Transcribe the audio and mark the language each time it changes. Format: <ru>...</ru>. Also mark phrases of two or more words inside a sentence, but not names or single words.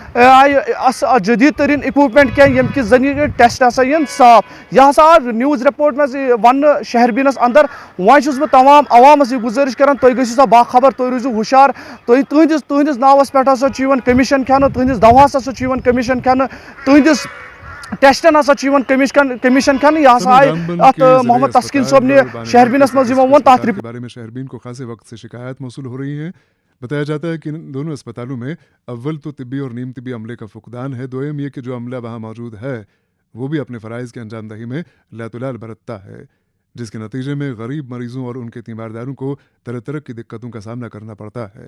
<ks>چھِ جدید ترین اِکوپمنٹ کینٛہہ ییٚمہِ کہِ ذٔریعہٕ ٹیسٹ ہسا یِن صاف یہ ہسا آو نیوز رپورٹ مز وننہٕ شہربینس اندر وۄنۍ چھُس بہٕ تمام عوامس یہ گُزٲرِش کران تُہۍ گٔژھِو سا باخبر تُہۍ روٗزِو ہُشار تُہنٛدِس ناوس پٮ۪ٹھ ہسا چھُ یِوان کٔمِشن کھٮ۪نہٕ تُہنٛدِس دواہس ہسا چھُ یِوان کٔمِشن کھٮ۪نہٕ تُہنٛدِس ٹیسٹن ہسا چھُ یِوان کٔمِشن کھٮ۪نہٕ یہ ہسا آیہِ اتھ محمد تسکین صٲب نے شہربینس مز یِمو ووٚن تتھ</ks> <ur>بارے میں شہربین کو خاصے وقت سے شکایات موصول ہو رہی ہیں. بتایا جاتا ہے کہ ان دونوں اسپتالوں میں اول تو طبی اور نیم طبی عملے کا فقدان ہے, دوم یہ کہ جو عملہ وہاں موجود ہے وہ بھی اپنے فرائض کی انجام دہی میں لاتولال برتتا ہے, جس کے نتیجے میں غریب مریضوں اور ان کے تیمارداروں کو طرح طرح کی دقتوں کا سامنا کرنا پڑتا ہے.</ur>